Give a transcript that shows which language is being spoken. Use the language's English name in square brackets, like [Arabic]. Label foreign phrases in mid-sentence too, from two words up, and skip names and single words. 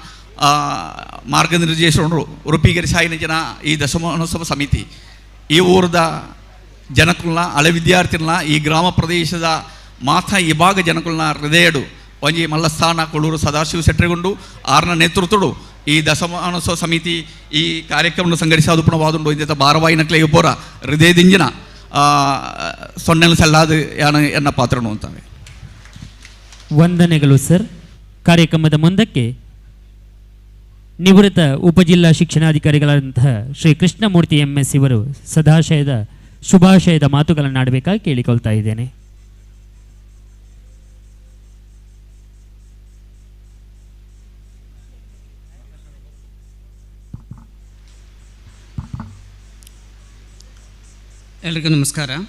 [Tulu] ಮಾರ್ಗನಿರ್ದೇಶನರು ರೂಪೀಕರಿಸಾಯಿನ ಜನ ಈ ದಶಮಾನೋತ್ಸವ ಸಮಿತಿ ಈ ಊರದ ಜನಕ್ಕಳನ್ನ ಹಳೆ ವಿದ್ಯಾರ್ಥಿಗಳನ್ನ ಈ ಗ್ರಾಮ ಪ್ರದೇಶದ ಮಾಥ ಈ ಭಾಗ ಜನಕುಲ್ನ ಹೃದಯಡು ಒಂಜಿ ಮಲ್ಲಸ್ಥಾನ ಕೊಳೂರು ಸದಾಶಿವ ಶೆಟ್ಟರಿಗೊಂಡು ಆರ್ನ ನೇತೃತ್ವಡು ಈ ದಶಮಾನೋತ್ಸವ ಸಮಿತಿ ಈ ಕಾರ್ಯಕ್ರಮ ಸಂಘಟಿಸಾದುಪುಣವಾದುಂಡು ಇಂಥ ಭಾರವಾಯಿನಕ್ಲೆಗೆ ಪೋರ ಹೃದಯದಿಂಜಿನ ಸೊನ್ನೆಲು ಸಲ್ಲಾದು ಯಾನ ಎನ್ನ ಪಾತ್ರನು ಅಂತವೆ. [Kannada] ವಂದನೆಗಳು ಸರ್. ಕಾರ್ಯಕ್ರಮದ ಮುಂದಕ್ಕೆ ನಿವೃತ್ತ ಉಪಜಿಲ್ಲಾ ಶಿಕ್ಷಣಾಧಿಕಾರಿಗಳಾದಂತಹ ಶ್ರೀ ಕೃಷ್ಣಮೂರ್ತಿ MS ಇವರು ಸದಾಶಯದ ಶುಭಾಶಯದ ಮಾತುಗಳನ್ನು ಆಡಬೇಕಾಗಿ ಕೇಳಿಕೊಳ್ತಾ ಇದ್ದೇನೆ. ಎಲ್ರಿಗೂ ನಮಸ್ಕಾರ.